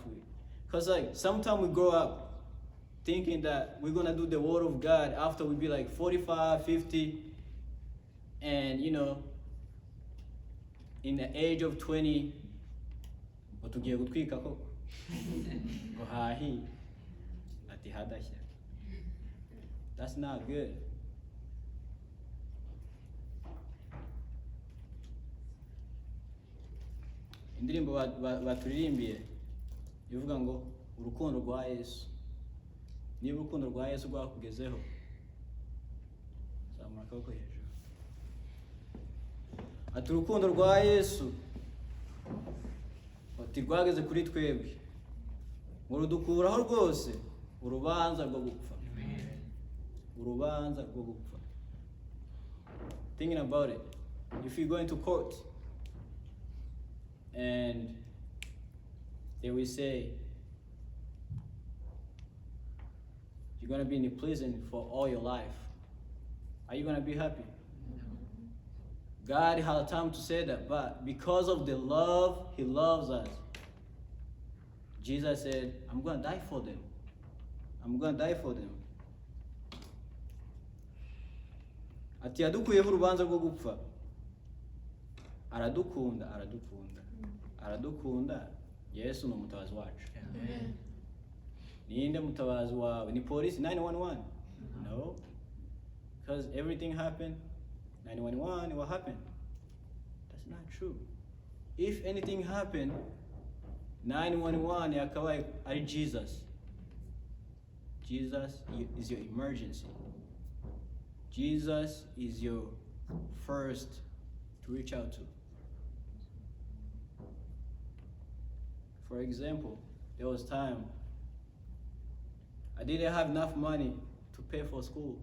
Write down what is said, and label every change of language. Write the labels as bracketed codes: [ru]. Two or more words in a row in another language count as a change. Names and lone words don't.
[en] Because sometimes we grow up thinking that we're gonna do the word of God after we be 45, 50, and in the age of 20, that's not good. [rw] indirimbo baturirimbiye ivuga ngo urukundo rwa Yesu. Niba urukundo rwa Yesu rwakugezeho, zamura akaboko hejuru. Ati urukundo rwa Yesu ati rwageze kuri twebwe ngo rudukuraho rwose urubanza rwo gupfa. Urubanza rwo gupfa. [en] Thinking about it, if you go into court and they will say you're going to be in prison for all your life, are you going to be happy? God had time to say that, but because of the love He loves us, Jesus said, I'm going to die for them. I'm going to die for them. [rw] Ati yadukuyeho urubanza rwo gupfa. Aradukunda, aradukunda. Aradukunda. Yesu ni umutabazi wacu. Ninde mutabazi wawe? Ni polisi 911? [en] No. Because everything happened, 911, what happened? That's not true. If anything happened, 911 [rw] yakabaye ari [en] Jesus. Jesus is your emergency. Jesus is your first to reach out to. For example, there was time I didn't have enough money to pay for school.